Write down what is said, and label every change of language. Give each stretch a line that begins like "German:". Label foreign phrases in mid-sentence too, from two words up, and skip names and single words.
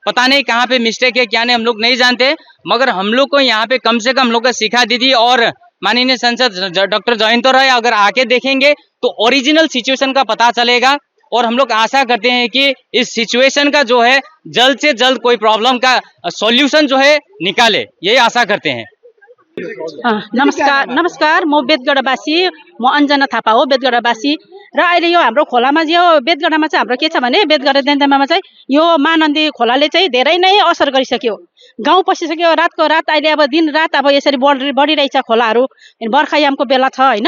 Hindi: पता नहीं कहाँ पे मिस्टेक है क्या नहीं हम लोग नहीं जानते, मगर हम लोग को यहाँ पे कम से कम हम लोग का सिखा दीदी और माननीय सांसद डॉक्टर जयंत राय अगर आके देखेंगे तो
English: original situation
Hindi: का पता चलेगा। और हम लोग आशा करते हैं कि इस सिचुएशन का जो है जल्द से जल्द कोई प्रॉब्लम का सॉल्यूशन जो है निकाले, यही आशा करते हैं।
Nepali: नमस्कार म बेतगढवासी, म अन्जना थापा हो, बेतगढवासी। र अहिले यो हाम्रो खोलामा यो बेतगढमा चाहिँ हाम्रो के छ भने बेतगढ देन्तामामा चाहिँ यो महानन्दी खोलाले चाहिँ धेरै नै असर गरिसक्यो, गाउँ पसिसक्यो। रातको रात अहिले अब दिन रात अब यसरी बढिरहेछ खोलाहरू, बर्खायामको बेला छ होइन।